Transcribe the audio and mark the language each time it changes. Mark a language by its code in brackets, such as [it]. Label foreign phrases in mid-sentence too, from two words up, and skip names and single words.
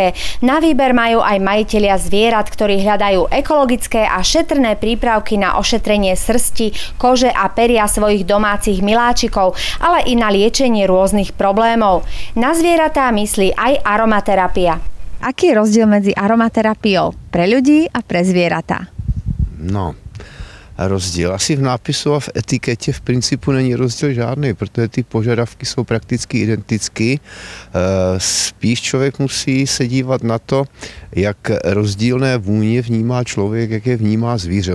[sk] Na výber majú aj majitelia zvierat, ktorí hľadajú ekologické a šetrné prípravky na ošetrenie srsti, kože a peria svojich domácich miláčikov, ale i na liečenie rôznych problémov. Na zvieratá myslí aj aromaterapia. Aký je rozdiel medzi aromaterapiou pre ľudí a pre zvieratá? [cs] Rozdíl. Asi v nápisu a v etiketě v principu není rozdíl žádný, protože ty požadavky jsou prakticky identické. Spíš člověk musí se dívat na to, jak rozdílné vůně vnímá člověk, jak je vnímá zvíře.